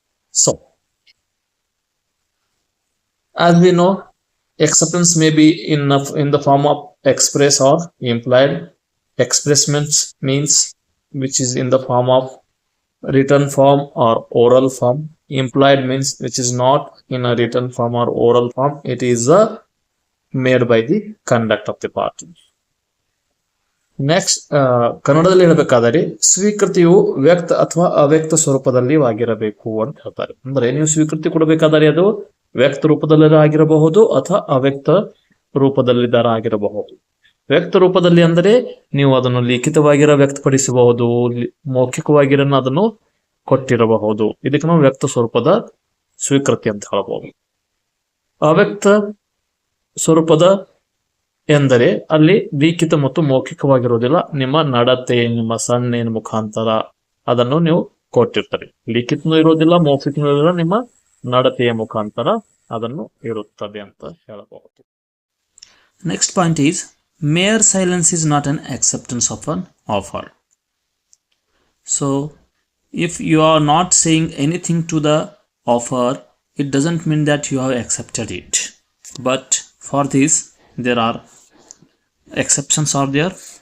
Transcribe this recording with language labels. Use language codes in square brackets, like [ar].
[en] So as we know, acceptance may be in the form of express or implied. Express means which is in the form of written form or oral form. Implied means which is not in a written form or oral form. It is made by the conduct of the party. [kn] Next ಕನ್ನಡದಲ್ಲಿ ಹೇಳಬೇಕಾದರೆ ಸ್ವೀಕೃತಿಯು ವ್ಯಕ್ತ ಅಥವಾ ಅವ್ಯಕ್ತ ಸ್ವರೂಪದಲ್ಲಿ ಆಗಿರಬೇಕು ಅಂತ ಹೇಳ್ತಾರೆ. ಅಂದ್ರೆ ನೀವು ಸ್ವೀಕೃತಿ ಕೊಡಬೇಕಾದರೆ ಅದು ವ್ಯಕ್ತ ರೂಪದಲ್ಲಿ ಆಗಿರಬಹುದು ಅಥವಾ ಅವ್ಯಕ್ತ ರೂಪದಲ್ಲಿದ್ದಾರ ಆಗಿರಬಹುದು. ವ್ಯಕ್ತ ರೂಪದಲ್ಲಿ ಅಂದರೆ ನೀವು ಅದನ್ನು ಲಿಖಿತವಾಗಿರ ವ್ಯಕ್ತಪಡಿಸಬಹುದು, ಮೌಖಿಕವಾಗಿರ ಅದನ್ನು ಕೊಟ್ಟಿರಬಹುದು. ಇದಕ್ಕೆ ನಾವು ವ್ಯಕ್ತ ಸ್ವರೂಪದ ಸ್ವೀಕೃತಿ ಅಂತ ಹೇಳಬಹುದು. ಅವ್ಯಕ್ತ ಸ್ವರೂಪದ ಎಂದರೆ ಅಲ್ಲಿ ಲಿಖಿತ ಮತ್ತು ಮೌಖಿಕವಾಗಿರುವುದಿಲ್ಲ. ನಿಮ್ಮ ನಡತೆ, ನಿಮ್ಮ ಸನ್ನೆಯ ಮುಖಾಂತರ ಅದನ್ನು ನೀವು ಕೊಟ್ಟಿರ್ತಾರೆ. ಲಿಖಿತನೂ ಇರೋದಿಲ್ಲ, ಮೌಖಿಕನೂ ಇರೋದಿಲ್ಲ, ನಿಮ್ಮ ನಡತೆಯ ಮುಖಾಂತರ ಅದನ್ನು ಇರುತ್ತದೆ ಅಂತ ಹೇಳಬಹುದು. [en] Next point is mere silence is not an acceptance of an offer. So if you are not saying anything to the offer, it doesn't mean that you have accepted it. But for this there are exceptions are there.